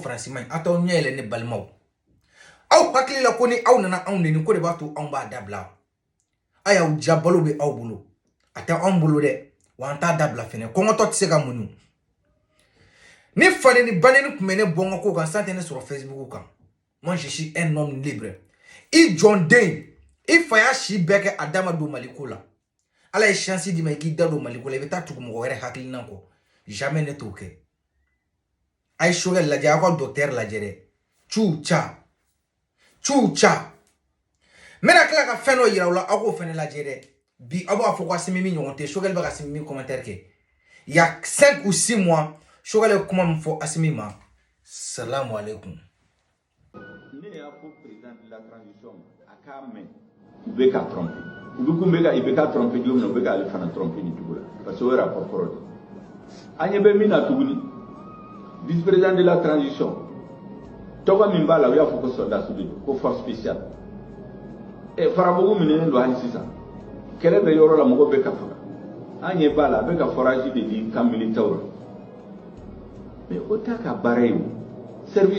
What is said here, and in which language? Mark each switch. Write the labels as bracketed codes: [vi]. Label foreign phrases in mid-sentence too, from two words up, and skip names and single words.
[bm] Faransi man ɲi a t'aw ɲɛ yɛlɛ ne balimaw aw hakili la ko ni aw nana anw neni ko de b'a to anw b'a dabila a y'aw ja balo bɛ aw bolo a tɛ anw bolo dɛ wa an t'a dabila fɛnɛ kɔngɔtɔ tɛ se ka muɲu ni fani ni baneni tun bɛ ne bɔ n ka ko kan san tɛ ne sɔrɔ Facebook kan [fr] moi je suis un homme libre [bm] I jɔn den I fa y'a si bɛɛ kɛ a da ma don Mali ko la ala ye chance di ma I k'i da don Mali ko la I bɛ taa tugu mɔgɔ wɛrɛ hakilina kɔ jamais ne t'o kɛ a ye Choguel lajɛ aw ka docteur lajɛ dɛ cu ca n bɛna tila ka fɛn dɔ yira aw la aw k'o fɛnɛ lajɛ dɛ bi aw b'a fɔ ko Assimi min ɲɔgɔn tɛ Choguel bɛ ka Assimi min commentaire kɛ [fr] il y a 5 ou 6 mois [bm] Choguel ye kuma min fɔ Assimi ma [ar] السلام عليكم [bm] ne y'a fɔ [fr] président de la transition [bm] a k'a mɛn u bɛ ka tromper u bɛ kun bɛ ka Ibeka tromper cogo min na u bɛ ka ale fana tromper ni cogo la [fr] parce que [bm] o ye rapport kɔrɔ de an ɲɛ bɛ min na tuguni [fr] vice président de la transition [bm] tɔgɔ min b'a la u y'a fɔ ko soldat de ko [fr] force spéciale [bm] farabugu minɛnen don hali sisan kɛlɛ bɛ yɔrɔ la mɔgɔ bɛ ka faga an ɲɛ b'a la a bɛ ka forage de di [fr] camp militaire [bm] la mais o t'a ka baara ye o service